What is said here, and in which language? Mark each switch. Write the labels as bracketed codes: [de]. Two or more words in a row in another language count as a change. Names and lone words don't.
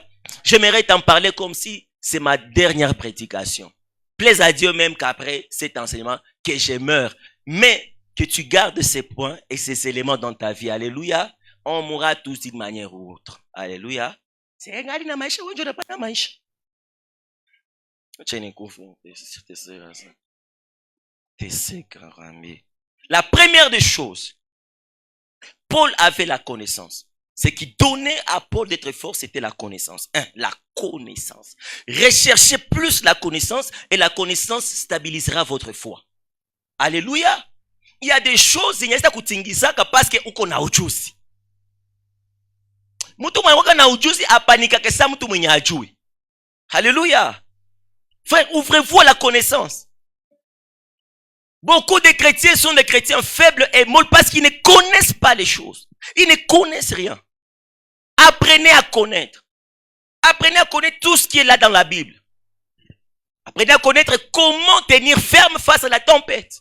[fr] J'aimerais t'en parler comme si c'est ma dernière prédication. Plaise à Dieu même qu'après cet enseignement, que je meure. Mais que tu gardes ces points et ces éléments dans ta vie. Alléluia. On mourra tous d'une manière ou autre. Alléluia. C'est égal, [sw] na maisha, [fr] on n'a pas [sw] na maisha. [fr] La première des choses, Paul avait la connaissance. Ce qui donnait à Paul d'être fort, c'était la connaissance. La connaissance. Recherchez plus la connaissance et la connaissance stabilisera votre foi. Alléluia. Il y a des choses, il y a des choses parce que [sw] uko na ujuzi. Mtu mwenye na ujuzi apanika kesa mtu mwenye hajui. [fr] Alléluia. Frère, ouvrez-vous à la connaissance. Beaucoup de chrétiens sont des chrétiens faibles et molles parce qu'ils ne connaissent pas les choses. Ils ne connaissent rien. Apprenez à connaître. Apprenez à connaître tout ce qui est là dans la Bible. Apprenez à connaître comment tenir ferme face à la tempête.